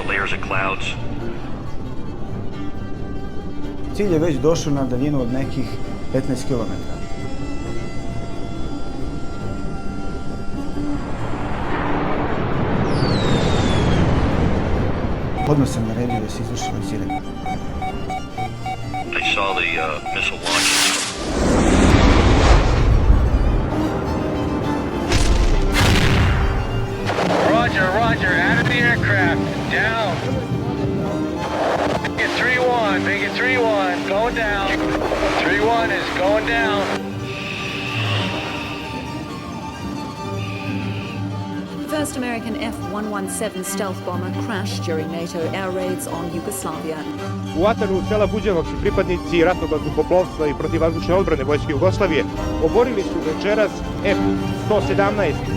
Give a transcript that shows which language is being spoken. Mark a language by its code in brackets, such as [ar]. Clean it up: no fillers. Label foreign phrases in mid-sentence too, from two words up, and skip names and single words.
[en] showers and clouds. [sr] Cilj je već došao na daljinu od nekih 15 km. Odmah sam naredio da se izvrši lansiranje. [en] They saw the missile launches. Roger, roger, out of the aircraft, down. Make it 3-1, make it 3-1, going down. 3-1 is going down. First American F-117 stealth bomber crashed during NATO air raids on Yugoslavia. [sr] U ataru sela Buđenovci pripadnici ratnog vazduhoplovstva i protivvazdušne odbrane Vojske Jugoslavije oborili su večeras F-117.